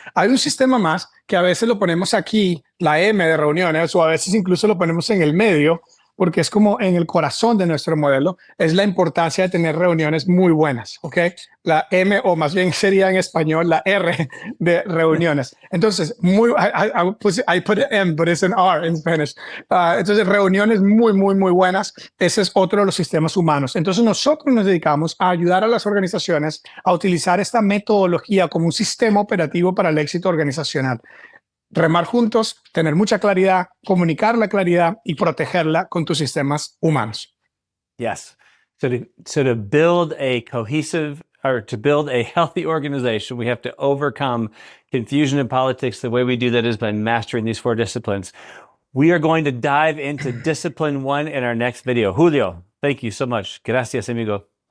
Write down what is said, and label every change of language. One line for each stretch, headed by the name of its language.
Spanish: Hay un sistema más que a veces lo ponemos aquí, la M de reuniones, o a veces incluso lo ponemos en el medio, porque es como en el corazón de nuestro modelo, es la importancia de tener reuniones muy buenas, ¿ok? La M, o más bien sería en español la R de reuniones. Entonces,
English: I put an M, but it's an R in Spanish.
Spanish: Entonces, reuniones muy, muy, muy buenas. Ese es otro de los sistemas humanos. Entonces, nosotros nos dedicamos a ayudar a las organizaciones a utilizar esta metodología como un sistema operativo para el éxito organizacional. Remar juntos, tener mucha claridad, comunicar la claridad y protegerla con tus sistemas humanos.
English: Yes. So to build a cohesive or to build a healthy organization, we have to overcome confusion in politics. The way we do that is by mastering these 4 disciplines. We are going to dive into discipline 1 in our next video. Julio, thank you so much.
Spanish: Gracias, amigo.